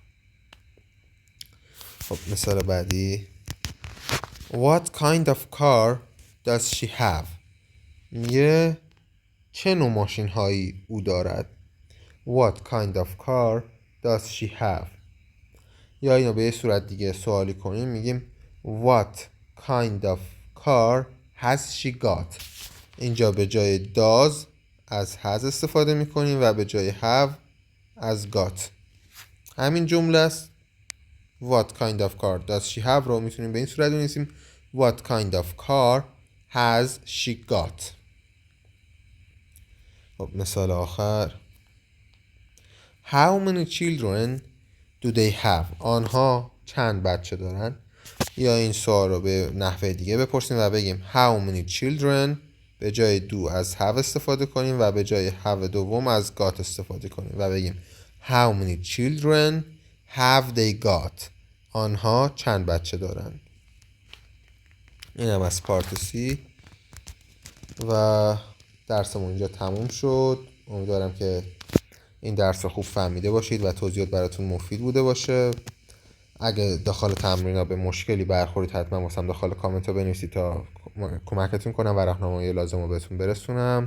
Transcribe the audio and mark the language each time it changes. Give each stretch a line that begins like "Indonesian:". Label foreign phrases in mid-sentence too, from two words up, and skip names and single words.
Persian: خب مثال بعدی
English: what kind of car does she have؟
Persian: میگه چه نوع ماشین هایی او دارد.
English: what kind of car does she have؟
Persian: یا اینو به یه صورت دیگه سوالی کنیم میگیم
English: what kind of car has she got؟
Persian: اینجا به جای does از has استفاده میکنیم و به جای have از got. همین جمله است.
English: what kind of car does she have
Persian: رو میتونیم به این صورت بنویسیم
English: what kind of car has she got.
Persian: خب مثال آخر
English: how many children do they have؟
Persian: آنها چند بچه دارند. یا این سوال رو به نحوه دیگه بپرسیم و بگیم
English: how many children،
Persian: به جای do از have استفاده کنیم و به جای have دوم از got استفاده کنیم و بگیم
English: how many children have they got؟
Persian: آنها چند بچه دارند. این هم از پارت سی و درسمون اینجا تموم شد. امیدوارم که این درس رو خوب فهمیده باشید و توضیحات براتون مفید بوده باشه. اگه داخل تمرین‌ها به مشکلی برخورید حتما واسم داخل کامنت ها بنویسید تا کمکتون کنم و راهنمایی لازم رو بهتون برسونم.